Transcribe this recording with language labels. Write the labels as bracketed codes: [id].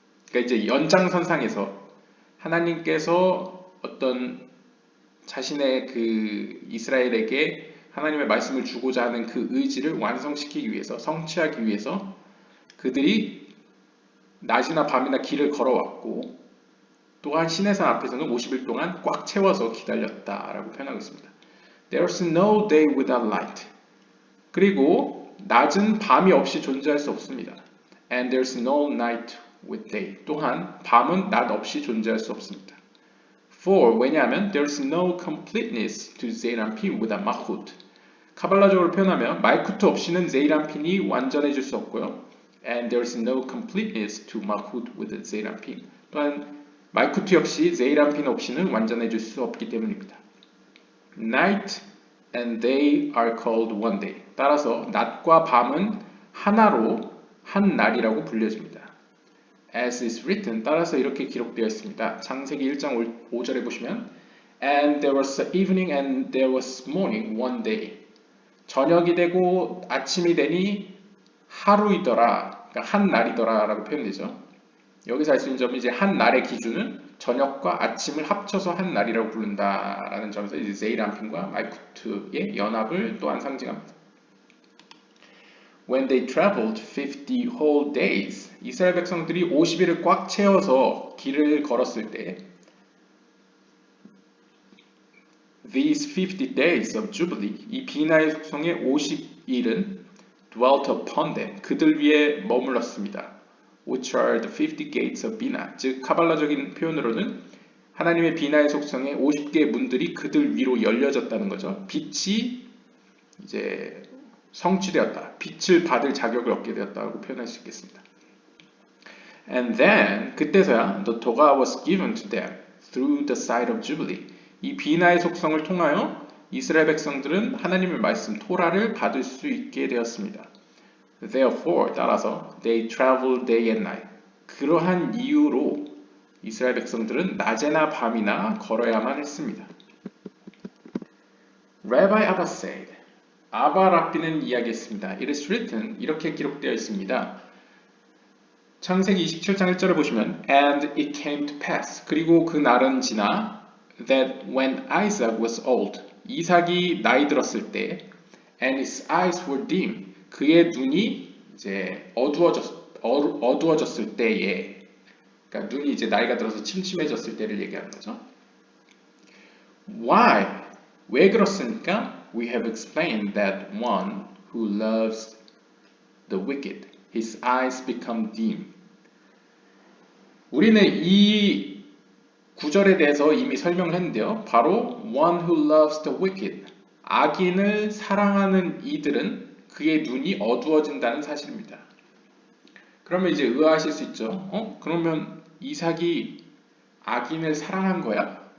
[ko] 그러니까 이제 연장선상에서 하나님께서 어떤 자신의 그 이스라엘에게 하나님의 말씀을 주고자 하는 그 의지를 완성시키기 위해서, 성취하기 위해서 그들이 낮이나 밤이나 길을 걸어왔고, 또한 시내산 앞에서는 50일 동안 꽉 채워서 기다렸다라고 표현하고 있습니다. [en] There's no day without light. [ko] 그리고 낮은 밤이 없이 존재할 수 없습니다. [en] And there's no night with day. [ko] 또한 밤은 낮 없이 존재할 수 없습니다. [en] For, [ko] 왜냐하면 [en] there's no completeness to 제이란핀 without 마훗. [ko] 카발라적으로 표현하면 말쿠트 없이는 제이란핀이 완전해질 수 없고요. [en] And there's no completeness to 마훗 with 제이란핀. [ko] 또한 말쿠트 역시 제이란핀 없이는 완전해질 수 없기 때문입니다. [en] Night and day are called one day. [ko] 따라서 낮과 밤은 하나로 한 날이라고 불려집니다. [en] As is written, [ko] 따라서 이렇게 기록되어 있습니다. 창세기 1장 5절에 보시면 [en] And there was evening and there was morning one day. [ko] 저녁이 되고 아침이 되니 하루이더라, 그러니까 한 날이더라 라고 표현되죠. 여기서 알 수 있는 점은 이제 한 날의 기준은 저녁과 아침을 합쳐서 한 날이라고 부른다라는 점에서 이제 제이란핀과 말쿠트의 연합을 또한 상징합니다. [en] When they traveled 50 whole days, [ko] 이스라엘 백성들이 50일을 꽉 채워서 길을 걸었을 때 [en] These 50 days of Jubilee, [ko] 이 비나의 속성의 50일은 [en] dwelt upon them, [ko] 그들 위에 머물렀습니다. [en] Which are the 50 gates of Bina, [ko] 즉 카발라적인 표현으로는 하나님의 비나의 속성의 50개의 문들이 그들 위로 열려졌다는 거죠. 빛이 이제 성취되었다. 빛을 받을 자격을 얻게 되었다고 표현할 수 있겠습니다. [en] And then [ko] 그때서야 [en] the Torah was given to them through the side of Jubilee. [ko] 이 비나의 속성을 통하여 이스라엘 백성들은 하나님의 말씀 토라를 받을 수 있게 되었습니다. [en] Therefore, [ko] 따라서 [en] they traveled day and night. [ko] 그러한 이유로 이스라엘 백성들은 낮에나 밤이나 걸어야만 했습니다. [en] Rabbi Abba said, [ko] 아바 랍비는 이야기했습니다. [en] It is written, [ko] 이렇게 기록되어 있습니다. 창세기 27장 1절을 보시면 [en] And it came to pass, [ko] 그리고 그 날은 지나 [en] that when Isaac was old, [ko] 이삭이 나이 들었을 때 [en] and his eyes were dim. [ko] 그의 눈이 이제 어두워졌을 때에, 그러니까 눈이 이제 나이가 들어서 침침해졌을 때를 얘기하는 거죠. [en] Why? [ko] 왜 그렇습니까? [en] We have explained that one who loves the wicked, his eyes become dim. [ko] 우리는 이 구절에 대해서 이미 설명을 했는데요. 바로 [en] one who loves the wicked, [ko] 악인을 사랑하는 이들은 그의 눈이 어두워진다는 사실입니다. 그러면 이제 의아하실 수 있죠. 그러면 이삭이 악인을 사랑한 거야?